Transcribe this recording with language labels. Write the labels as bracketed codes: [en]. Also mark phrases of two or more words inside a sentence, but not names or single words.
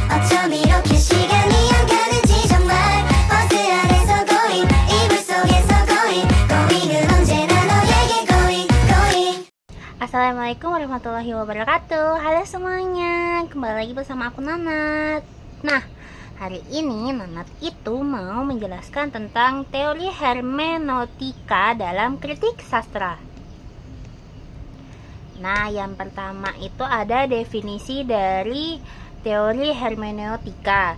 [ko] 어쩜 이렇게 시간이 안 가는지 정말 버스 안에서 고잉 이불 속에서 고잉은 언제나 너에게 고잉. [ar] السلام عليكم ورحمة الله وبركاته. [id] Halo semuanya, kembali lagi bersama aku Nanat. Nah, hari ini Nanat itu mau menjelaskan tentang teori hermeneutika dalam kritik sastra. Nah, yang pertama itu ada definisi dari teori hermeneutika.